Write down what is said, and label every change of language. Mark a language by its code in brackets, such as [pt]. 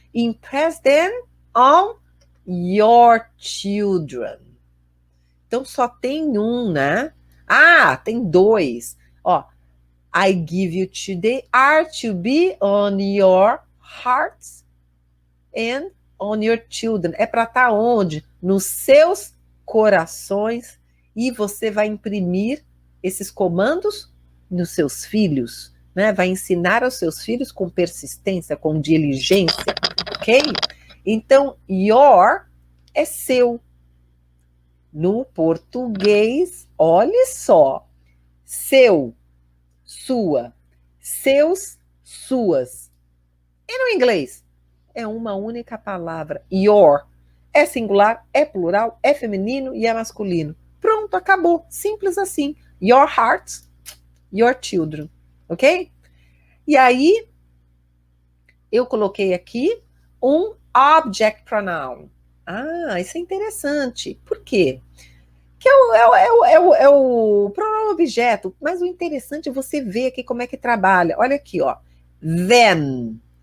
[en] Impress them on your children. [pt] Então só tem um, né? Ah, tem dois. Ó, [en] I give you today are to be on your hearts and on your children. [pt] É para estar onde? Nos seus corações, e você vai imprimir esses comandos nos seus filhos, né? Vai ensinar aos seus filhos com persistência, com diligência, ok? Então, your é seu. No português, olhe só, seu, sua, seus, suas. E no inglês? É uma única palavra, your. É singular, é plural, é feminino e é masculino. Pronto, acabou. Simples assim. [en] Your hearts, your children. [pt] Ok? E aí, eu coloquei aqui um object pronoun. Ah, isso é interessante. Por quê? Que é o pronome objeto, mas o interessante é você ver aqui como é que trabalha. Olha aqui, ó. Then.